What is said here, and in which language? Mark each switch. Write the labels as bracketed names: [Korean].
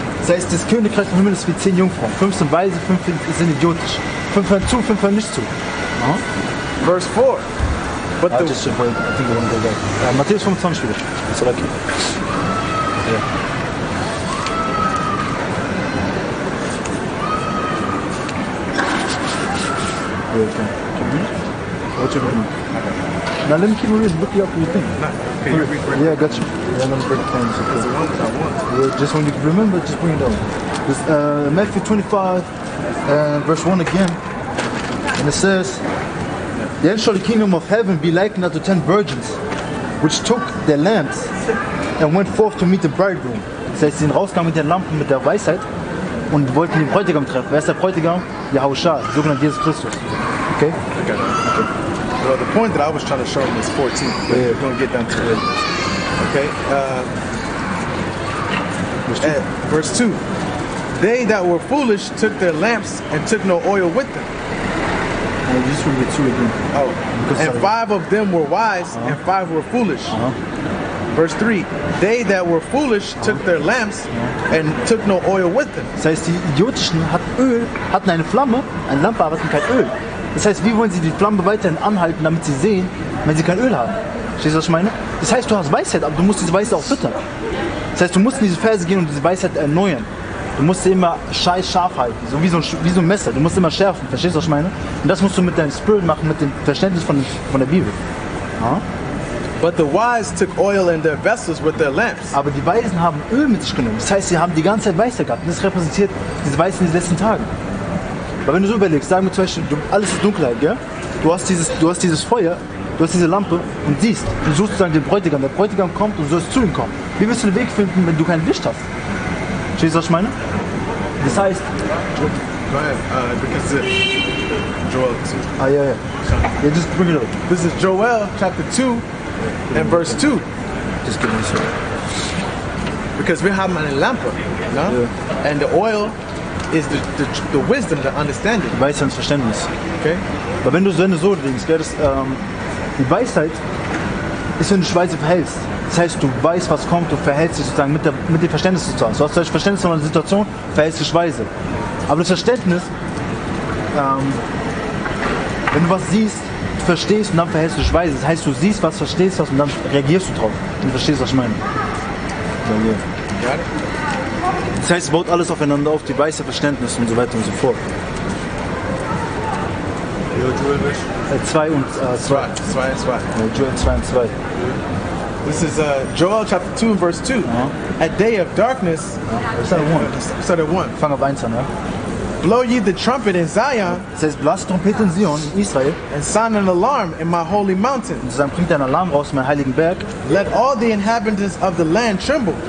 [German] Das heißt, das Königreich vom Himmel ist wie 10 Jungfrauen. 5 sind weise, 5 sind idiotisch. 5 hören zu, 5 hören nicht zu. [English] Verse 4. But the, Just, I think I want to go back. [German] Matthäus 25 wieder. Ist okay. Ja. [English] What you doing? Now let me keep reading. Look you up your thing. can you read? Yeah, I got you. Yeah, I'm gonna break it down. That's the one that I want. Yeah, just when you remember, just bring it down. This, Matthew 25, verse 1 again. And it says, Then shall the kingdom of heaven be likened unto 10 virgins, which took their lamps and went forth to meet the bridegroom. [German] Das heißt, sie sind rausgegangen mit den Lampen, mit der Weisheit und wollten den Bräutigam treffen. Wer ist der Bräutigam? Yahushua, sogenannt Jesus Christus. Okay? [English] Okay. Well, the point that I was trying to show him is 14, but we're going to get down to it. Okay? Verse 2. They that were foolish took their lamps and took no oil with them. Just read it through again. Oh, and 5 of them were wise, and 5 were foolish. Verse 3. They that were foolish took their lamps and took no oil with them. [German] Das heißt, die Idiotischen hatten eine Flamme, eine Lampe, aber hatten kein Öl. Das heißt, wie wollen sie die Flamme weiterhin anhalten, damit sie sehen, wenn sie kein Öl haben? Verstehst du, was ich meine? Das heißt, du hast Weisheit, aber du musst diese Weisheit auch füttern. Das heißt, du musst in diese Verse gehen und diese Weisheit erneuern. Du musst sie immer scharf halten, so wie so ein Messer. Du musst immer schärfen, verstehst du, was ich meine? Und das musst du mit deinem Spirit machen, mit dem Verständnis von der Bibel. Ja? [English] But the wise took oil in their vessels with their lamps. [German] Aber die Weisen haben Öl mit sich genommen. Das heißt, sie haben die ganze Zeit Weisheit gehabt. Und das repräsentiert diese Weisen in den letzten Tagen. Weil wenn du so überlegst, sagen wir zum Beispiel, alles ist Dunkelheit, gell? Du hast dieses Feuer, du hast diese Lampe und siehst, du suchst sozusagen den Bräutigam. Der Bräutigam kommt und du sollst zu ihm kommen. Wie willst du den Weg finden, wenn du kein Licht hast? Verstehst du, was ich meine? Das heißt... [English] Go ahead, because Joel 2. Yeah. Yeah, just bring it up. This is Joel chapter 2 and verse 2. Just give me a second. Because [German] wir haben eine Lampe, no? [English] Yeah. And the oil is the wisdom, the understanding. [German] Weisheit und Verständnis. [English] Okay? [German] Aber wenn du so denkst, gell, die Weisheit ist, wenn du dich weise verhältst. Das heißt, du weißt, was kommt, du verhältst dich sozusagen mit dem Verständnis sozusagen. Du hast das Verständnis von einer Situation, verhältst dich weise. Aber das Verständnis, wenn du was siehst, du verstehst und dann verhältst du dich weise. Das heißt, du siehst was, verstehst was und dann reagierst du drauf. Und du verstehst, was ich meine. Das heißt, es baut alles aufeinander auf, die weiße Verständnis und so weiter und so fort. 2 und 2. Joel 2 und 2. [English] This is Joel chapter 2 verse 2. A day of darkness. Start at 1. [German] Fang auf 1 an, ja? [English] Blow ye the trumpet in Zion. [German] Das heißt, blasst Trompete in Sion, in Israel. [English] And sound an alarm in my holy mountain. [German] Und dann bringt einen Alarm raus in meinen heiligen Berg. [English] Let all the inhabitants of the land tremble.